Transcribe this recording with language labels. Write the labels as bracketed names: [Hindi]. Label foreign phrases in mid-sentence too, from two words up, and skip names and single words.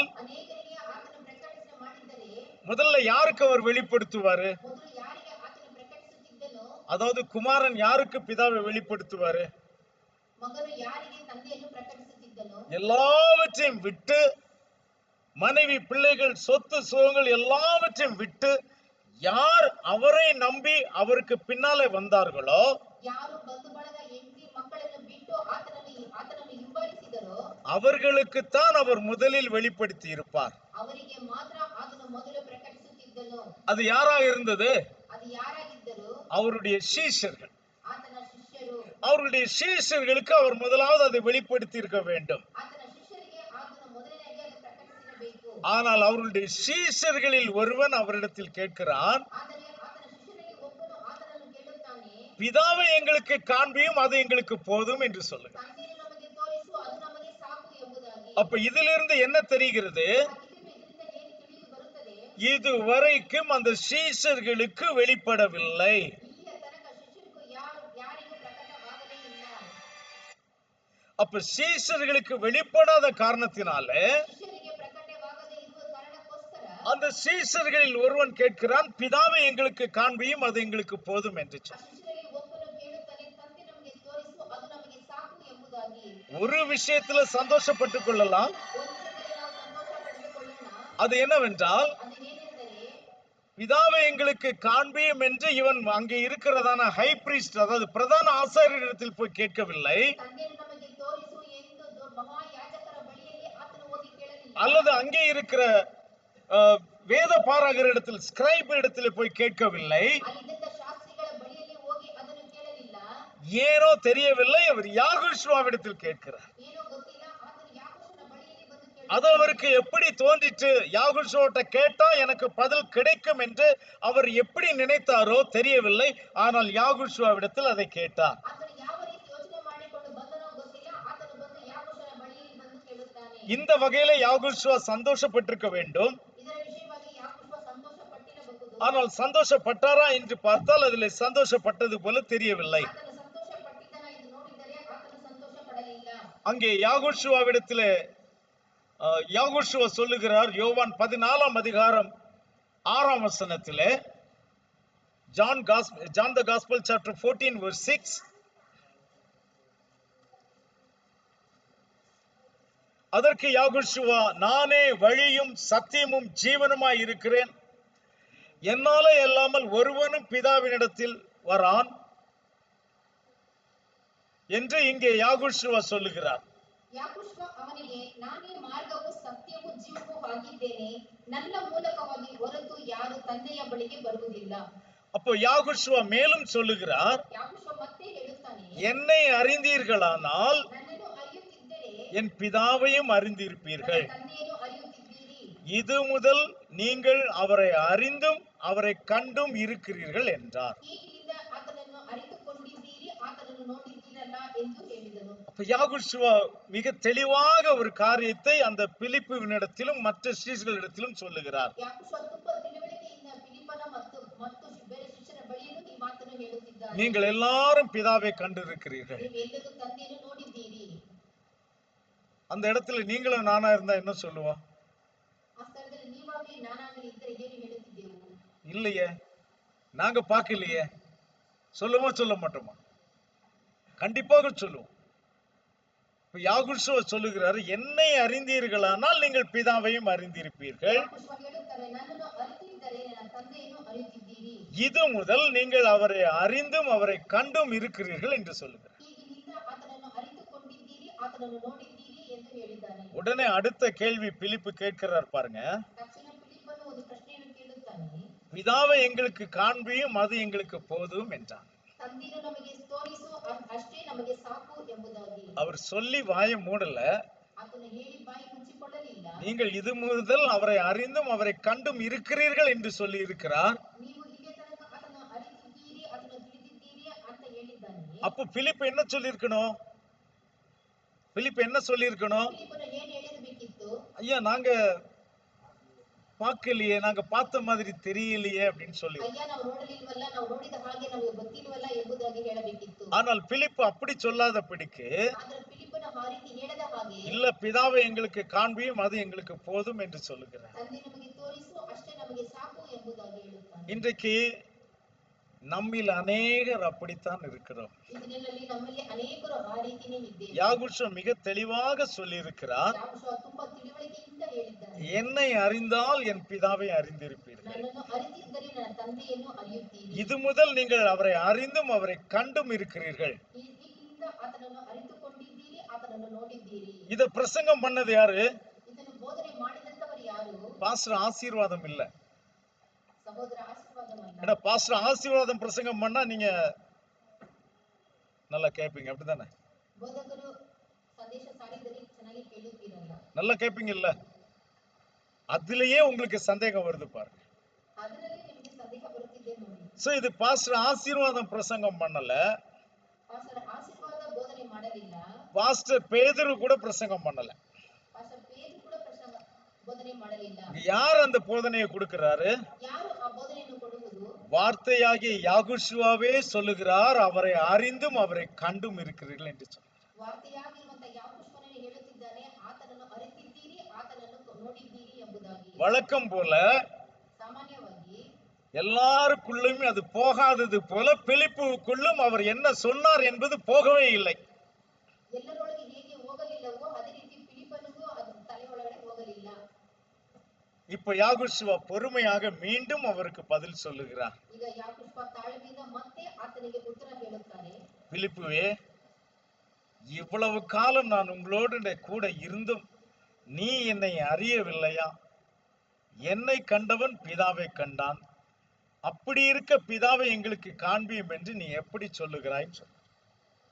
[Kannada] ಅನೇಕರಿಗೆ ಆತನು ಪ್ರಕಟಣೆ ಮಾಡಿದ್ದರೆ [Tamil] முதல்ல யாருக்கு அவர் வெளிப்படுத்துவாரு? [Kannada] ಮೊದಲು ಯಾರಿಗೆ ಆತನು ಪ್ರಕಟಿಸುತ್ತಿದ್ದನೋ, [Tamil] அதாவது குமாரன் யாருக்கு பிதாவை வெளிப்படுத்துவாரு? [Kannada] ಮಗನು ಯಾರಿಗೆ ತಂದೆಯನ್ನು ಪ್ರಕಟಿಸುತ್ತಿದ್ದನೋ, [Tamil] எல்லாவற்றையும் விட்டு, மனைவி பிள்ளைகள் சொத்து சுகங்கள் எல்லாவற்றையும் விட்டு, யார் அவரை நம்பி அவருக்கு பின்னாலே வந்தார்களோ, [Kannada] ಯಾರು ಬಂಧು ಬಳಗ ಹೆಂಡತಿ ಮಕ್ಕಳನ್ನು ಬಿಟ್ಟು ಆತನನ್ನು ಹಿಂಬಾಲಿಸಿದರೋ [Tamil] அவர்களுக்குத்தான் அவர் முதலில் வெளிப்படுத்தி இருப்பார். [Kannada] ಅವರಿಗೆ ಮಾತ್ರ ಆತನು ಮೊದಲು ಪ್ರಕಟಿಸುತ್ತಿದ್ದನು. [Tamil] அது யாராக இருந்தது? [Kannada] ಅದು ಯಾರಾಗಿದ್ದರು? [Tamil] அவருடைய சீஷர்கள். [Kannada] ಆತನ ಶಿಷ್ಯರು. [Tamil] அவருடைய சீஷர்களுக்கு அவர் முதலாவது அதை வெளிப்படுத்தி இருக்க வேண்டும். [Kannada] ಆತನ ಶಿಷ್ಯರಿಗೆ ಆತನು ಮೊದಲನೇಯಾಗಿ ಅದು ಪ್ರಕಟಿಸಿರಬೇಕು. [Tamil] ஆனால் அவருடைய சீஷர்களில் ஒருவன் அவரிடத்தில் கேட்கிறான், [Kannada] ಆದರೆ ಆತನ ಶಿಷ್ಯರಲ್ಲಿ ಒಬ್ಬನು ಆತನನ್ನು ಕೇಳುತ್ತಾನೆ, [Tamil] பிதாவை எங்களுக்கு காண்பியும், அது எங்களுக்கு போதும் என்று சொல்லுகிறார். [Kannada] ತಂದೆಯನ್ನು ನಮಗೆ ತೋರಿಸು, ಅದು ನಮಗೆ ಸಾಕು ಎಂಬುದಾಗಿ. [Tamil] அப்ப இதிலிருந்து என்ன தெரிகிறது? [Kannada] ಇದರಿಂದ ಏನು ತಿಳಿದು ಬರುತ್ತದೆ? [Tamil] இதுவரைக்கும் அந்த சீஷர்களுக்கு வெளிப்படவில்லை. [Kannada] ಇಲ್ಲಿಯ ತನಕ ಶಿಷ್ಯರಿಗೂ ಯಾರಿಗೂ ಪ್ರಕಟವಾಗಲೇ ಇಲ್ಲ. [Tamil] அப்ப சீஷர்களுக்கு வெளிப்படாத காரணத்தினாலே [Kannada] ಶಿಷ್ಯರಿಗೆ ಪ್ರಕಟವಾಗದೇ ಇರುವ ಕಾರಣಕ್ಕೋಸ್ಕರ [Tamil] அந்த சீஷர்களில் ஒருவன் கேட்கிறான், பிதாவை எங்களுக்கு காண்பியும், அது எங்களுக்கு போதும் என்று [Kannada] ಆ [Tamil] சொன்னான். [Kannada] ಶಿಷ್ಯರಲ್ಲಿ ಒಬ್ಬನು ಕೇಳುತ್ತಾನೆ, ತಂದೆ ನಮಗೆ ತೋರಿಸು, ಅದು ನಮಗೆ ಸಾಕು ಎಂಬುದಾಗಿ. [Tamil] ஒரு விஷயத்துல சந்தோஷப்பட்டுக் கொள்ளலாம், [Kannada] ಒಂದು ವಿಷಯದಲ್ಲಿ ನಾವು ಸಂತೋಷ ಪಡೆದುಕೊಳ್ಳೋಣ. [Tamil] அது என்னவென்றால், [Kannada] ಅದೇನೆಂದರೆ, [Tamil] பிதாவை எங்களுக்கு காண்பியும் என்று இவன் அங்கே இருக்கிறதான [English] high priest, [Tamil] அதாவது பிரதான ஆசாரியரிடத்தில் போய் கேட்கவில்லை, [Kannada] ತಂದೆಯನ್ನು ನಮಗೆ ತೋರಿಸು ಎಂದು ಮಹಾಯಾಜಕರ ಬಳಿಯಲ್ಲಿ ಆತನು ಹೋಗಿ ಕೇಳಲಿಲ್ಲ. [Tamil] அல்லது அங்கே இருக்கிற வேத பாரகரிடத்தில், ஸ்கிரைப் இடத்தில் போய் கேட்கவில்லை. [Kannada] ಅಲ್ಲಿದ್ದ ಶಾಸ್ತ್ರಿಗಳ ಬಳಿಯಲ್ಲಿ ಹೋಗಿ ಅದನ್ನು ಕೇಳಲಿಲ್ಲ. [Tamil] ஏனோ தெரியவில்லை, அவர் யாகோஷுவாவிடத்தில் கேட்கிறார். [Kannada] ಏನೋ ಗೊತ್ತಿಲ್ಲ, ಆತನು ಯಾಕೋಬನ ಬಳಿಯಲ್ಲಿ ಬಂದು [Tamil] அது அவருக்கு எப்படி தோன்றிற்று? யாகோஷுவாட்ட கேட்டா எனக்கு பதில் கிடைக்கும் என்று அவர் எப்படி நினைத்தாரோ தெரியவில்லை. ஆனால் யாகோஷுவாவிடத்தில் அதை கேட்டார். [Kannada] ಆತನು ಯಾವ ರೀತಿ ಯೋಚನೆ ಮಾಡಿಕೊಂಡು ಬಂದನೋ ಗೊತ್ತಿಲ್ಲ, ಆತನು ಬಂದು ಯಾಕೋಬನ ಬಳಿಯಲ್ಲಿ ಬಂದು ಕೇಳುತ್ತಾನೆ. [Tamil] இந்த வகையில யாகோஷுவா சந்தோஷப்பட்டிருக்க வேண்டும். [Kannada] ಇದರ ವಿಷಯವಾಗಿ ಯಾಕೋಬ ಸಂತೋಷಪಟ್ಟಿರಬಹುದು. [Tamil] ஆனால் சந்தோஷப்பட்டாரா என்று பார்த்தால் அதில் சந்தோஷப்பட்டது போல தெரியவில்லை. [Kannada] ಆತನು ಸಂತೋಷಪಟ್ಟಿದ್ದನ ಎಂದು ನೋಡಿದರೆ ಆತನು ಸಂತೋಷಪಡಲಿಲ್ಲ. [Tamil] அங்கே யாகோஷுவாவிடத்திலே யாகோஷுவா சொல்லுகிறார், யோவான் 14 அதிகாரம் 6 வசனத்திலே, [English] John the Gospel chapter 14 verse 6, [Tamil] அதற்கு யாகோஷுவா, நானே வழியும் சத்தியமும் ஜீவனுமாய் இருக்கிறேன், என்னாலே அல்லாமல் ஒருவனும் பிதாவினிடத்தில் வரான் என்று இங்கே யாகோஷுவா சொல்லுகிறார். [Kannada] ಯಾಕೋಬ ಅವನಿಗೆ, ನಾನೇ ಮಾರ್ಗವೂ ಸತ್ಯವೂ ಜೀವವೂ ಆಗಿದ್ದೇನೆ, ನನ್ನ ಮೂಲಕವಾಗಿ ಹೊರತು ಯಾರು ತಂದೆಯ ಬಳಿಗೆ ಬರುವುದಿಲ್ಲ. [Tamil] அப்போ யாகோஷுவா மேலும் சொல்லுகிறார், [Kannada] ಯಾಕೋಬ ಮತ್ತೆ ಹೇಳುತ್ತಾನೆ, [Tamil] என்னை அறிந்தீர்களானால் [Kannada] ನನ್ನನ್ನು ಅರಿಯುತ್ತಿದ್ದರೆ [Tamil] என் பிதாவையும் அறிந்திருப்பீர்கள். [Kannada] ನನ್ನ ತಂದೆಯನ್ನು ಅರಿಯುತ್ತಿದ್ದೀರಿ. [Tamil] இது முதல் நீங்கள் அவரை அறிந்தும் அவரை கண்டும் இருக்கிறீர்கள் என்றார். [Kannada] ಈಗಿನಿಂದ ಆತನನ್ನು ಅರಿತುಕೊಂಡಿದ್ದೀರಿ, ಆತನನ್ನು ನೋಡಿದ್ದೀರಲ್ಲ ಎಂದು ಹೇಳಿದನು. [Tamil] அப்ப யாகோஷுவா மிக தெளிவாக ஒரு காரியத்தை அந்த பிலிப்புவினிடத்திலும் மற்ற சீஷர்களிடத்திலும் சொல்லுகிறார். [Kannada] ಯಾಕೋಬ ತುಂಬಾ ತಿಳುವಳಿಕೆಯಿಂದ ಫಿಲಿಪ್ಪನ ಮತ್ತು ಬೇರೆ ಶಿಷ್ಯರ ಬಳಿಯೂ ಈ ಮಾತನ್ನು ಹೇಳುತ್ತಿದ್ದಾನೆ. [Tamil] நீங்கள் எல்லாரும் பிதாவை கண்டிருக்கிறீர்கள். [Kannada] ನೀವೆಲ್ಲರೂ ತಂದೆಯನ್ನು ನೋಡಿದ್ದೀರಿ. [Tamil] அந்த இடத்துல நீங்களும் நானா இருந்தா என்ன சொல்லுவோம்? [Kannada] ಆ ಸ್ಥಳದಲ್ಲಿ ನೀವಾಗಲಿ ನಾನಾಗಲಿ ಇದ್ದರೆ ಏನು ಹೇಳುತ್ತಿದ್ದೆವು? [Tamil] இல்லையே, நாங்க பார்க்கலையே. சொல்லுவோமா சொல்ல மாட்டோமா? கண்டிப்பாக சொல்லுவோம். இப்ப யாகோஷுவா சொல்லுகிறார், என்னை அறிந்தீர்களானால் நீங்கள் பிதாவையும் அறிந்திருப்பீர்கள். [Kannada] ಯಾಕೋಬ ಹೇಳುತ್ತಾನೆ, ನನ್ನನ್ನು ಅರಿತಿದ್ದರೆ ನನ್ನ ತಂದೆಯನ್ನು ಅರಿಯುತ್ತಿದ್ದೀರಿ. [Tamil] இது முதல் நீங்கள் அவரை அறிந்தும் அவரை கண்டும் இருக்கிறீர்கள் என்று சொல்லுகிறார். [Kannada] ಈಗಿನಿಂದ ಆತನನ್ನು ಅರಿತುಕೊಂಡಿದ್ದೀರಿ, ಆತನನ್ನು ನೋಡಿದ್ದೀರಿ ಎಂದು ಹೇಳಿದ್ದಾನೆ. [Tamil] உடனே அடுத்த கேள்வி பிலிப்பு கேட்கிறார் பாருங்க. [Kannada] ತಕ್ಷಣ ಫಿಲಿಪ್ಪನು ಒಂದು ಪ್ರಶ್ನೆಯನ್ನು ಕೇಳುತ್ತಾನೆ, [Tamil] பிதாவை எங்களுக்கு காண்பியும் அது எங்களுக்கு போதும் என்றான். [Kannada] ತಂದೆಯನ್ನು ನಮಗೆ ತೋರಿಸು, ಅಷ್ಟೇ ನಮಗೆ ಸಾಕು ಎಂಬುದಾಗಿ. [Tamil] அவர் சொல்லி வாயை மூடல. [Kannada] ಆತನು ಹೇಳಿ ಬಾಯಿ ಮುಚ್ಚಿಕೊಳ್ಳಲಿಲ್ಲ. [Tamil] நீங்கள் இது முதல் அவரை அறிந்தும் அவரை கண்டும் இருக்கிறீர்கள் என்று சொல்லி இருக்கிறார். [Kannada] ನೀವು ಇಲ್ಲಿ ತನಕ ಆತನ ಅರಿತಿದ್ದೀರಿ, ಆತನ ತಿಳಿದಿದ್ದೀರಿ ಅಂತ ಹೇಳಿದ್ದಾನೆ. [Tamil] அப்போ பிலிப்பு என்ன சொல்லியிருக்கணும்? பிலிப்பு என்ன சொல்லியிருக்கணும்? [Kannada] ಫಿಲಿಪ್ಪನು ಏನು ಹೇಳಿರಬೇಕಿತ್ತು? [Tamil] ஐயா, நாங்க பார்க்கலையே, நாங்க பார்த்த மாதிரி தெரியலையே அப்படின்னு சொல்லி. [Kannada] ಅಯ್ಯ, ನಾವು ನೋಡಲಿಲ್ವಲ್ಲ, ನಾವು ನೋಡಿದ ಹಾಗೆ ನಮಗೆ ಗೊತ್ತಿಲ್ವಲ್ಲ ಎಂಬುದಾಗಿ ಹೇಳಬೇಕಿತ್ತು. [Tamil] ஆனால் பிலிப்பு அப்படி சொல்லாதபடிக்கு, [Kannada] ಆದರೆ ಫಿಲಿಪ್ಪನು ಆ ರೀತಿ ಹೇಳದ ಹಾಗೆ, [Tamil] இல்ல பிதாவை எங்களுக்கு காண்பியும் அது எங்களுக்கு போதும் என்று சொல்லுகிறார். [Kannada] ತಂದೆ ನಮಗೆ ತೋರಿಸು, ಅಷ್ಟೇ ನಮಗೆ ಸಾಕು ಎಂಬುದಾಗಿ ಹೇಳುತ್ತಾನೆ. [Tamil] இன்றைக்கு நம்மில் அநேகர் அப்படித்தான் இருக்கிறோம். [Kannada] ಈ ದಿನಗಳಲ್ಲಿ ನಮ್ಮಲ್ಲಿ ಅನೇಕರು ಆ ರೀತಿನೇ ಇದ್ದೇವೆ. [Tamil] யாகோஷுவா மிக தெளிவாக சொல்லி இருக்கிறார், [Kannada] ಯಾಕೋಬ ತುಂಬಾ ತಿಳುವಳಿಕೆಯಿಂದ ಹೇಳಿದ್ದಾನೆ, [Tamil] என்னை அறிந்தால் என் பிதாவை அறிந்திருப்பீர்கள். [Kannada] ನನ್ನನ್ನು ಅರಿತಿದ್ದರೆ ನನ್ನ ತಂದೆಯನ್ನು ಅರಿಯುತ್ತೀರಿ. [Tamil] இது முதல் நீங்கள் அவரை அறிந்தும் அவரை கண்டும் இருக்கிறீர்கள். [Kannada] ಈಗಿನಿಂದ ಆತನನ್ನು ಅರಿತುಕೊಂಡಿದ್ದೀರಿ, ಆತನನ್ನು ನೋಡಿದ್ದೀರಿ. [Tamil] இத பிரசங்கம் பண்ணது யாரு? [Kannada] ಇದನ್ನು ಬೋಧನೆ ಮಾಡಿದಂತವರು ಯಾರು? [Tamil] பாஸ்டர் ஆசீர்வாதம் இல்ல. [Kannada] ಸಹೋದರ ಆಶೀರ್ವಾದವಲ್ಲ. [Tamil] ஏன்னா பாஸ்டர் ஆசீர்வாதம் பிரசங்கம் பண்ணா நீங்க நல்லா கேட்பீங்க, அப்படிதானே? [Kannada] ಬೋಧಕರು ಸಂದೇಶ ಸಾರಿದರೆ ಚೆನ್ನಾಗಿ ಕೇಳುತ್ತೀರಲ್ಲ, [Tamil] நல்லா கேட்பீங்க இல்ல? அதுலயே உங்களுக்கு சந்தேகம் வருது பாருங்க. [Kannada] ಅದರಲ್ಲಿ ನಿಮಗೆ ಸಂದೇಹ ಬರುತ್ತಿದೆ ನೋಡಿ. [Tamil] சோ இது பாஸ்டர் ஆசீர்வாதம் பிரசங்கம் பண்ணல, [Kannada] ಪಾಸ್ಟರ್ ಆಶೀರ್ವಾದ ಬೋಧನೆ ಮಾಡಲಿಲ್ಲ, [Tamil] பாஸ்டர் பேதுரு கூட பிரசங்கம் பண்ணல. [Kannada] ಪಾಸ್ಟರ್ ಪೇದ್ರು ಕೂಡ ಬೋಧನೆ ಮಾಡಲಿಲ್ಲ. [Tamil] யார் அந்த போதனையை கொடுக்கிறாரு? [Kannada] ಯಾರು ಆ ಬೋಧನೆಯನ್ನು ಕೊಡುವುದು? [Tamil] வார்த்தையாகிய யாகோஷுவாவே சொல்லுகிறார், அவரை அறிந்தும் அவரை கண்டும் இருக்கிறீர்கள் என்று சொல்றார். [Kannada] ವಾರ್ತೆಯಾಗಿರುವಂತ ಯಾಕೋಬನೇ ಹೇಳುತ್ತಿದ್ದಾನೆ, ಆತನನ್ನು ಅರಿತಿದ್ದೀರಿ, ಆತನನ್ನು ನೋಡಿದ್ದೀರಿ ಎಂಬುದಾಗಿ. [Tamil] வழக்கம் போல [Kannada] ಸಾಮಾನ್ಯವಾಗಿ [Tamil] எல்லாருக்குள்ளும் அது போகாதது போல பிலிப்புவுக்குள்ளும் அவர் என்ன சொன்னார் என்பது போகவே இல்லை. [Kannada] ಎಲ್ಲರೊಳಗೆ ಹೇಗೆ ಹೋಗಲಿಲ್ಲವೋ ಅದೇ ರೀತಿ ಫಿಲಿಪ್ಪನಿಗೂ ಅದು ತಲೆ ಒಳಗಡೆ ಹೋಗಲಿಲ್ಲ. [Tamil] இப்ப யாகோஷுவா பொறுமையாக மீண்டும் அவருக்கு பதில் சொல்லுகிறார். [Kannada] ಈಗ ಯಾಕೋಬ ತಾಳ್ಮೆಯಿಂದ ಮತ್ತೆ ಆತನಿಗೆ ಉತ್ತರ ಹೇಳುತ್ತಾನೆ, [Tamil] பிலிப்புவே, இவ்வளவு காலம் நான் உங்களோடு கூட இருந்தும் நீ என்னை அறியவில்லையா? என்னை கண்டவன் பிதாவை கண்டான். அப்படி இருக்க பிதாவை எங்களுக்கு காண்பியும் என்று நீ எப்படி சொல்லுகிறாய்?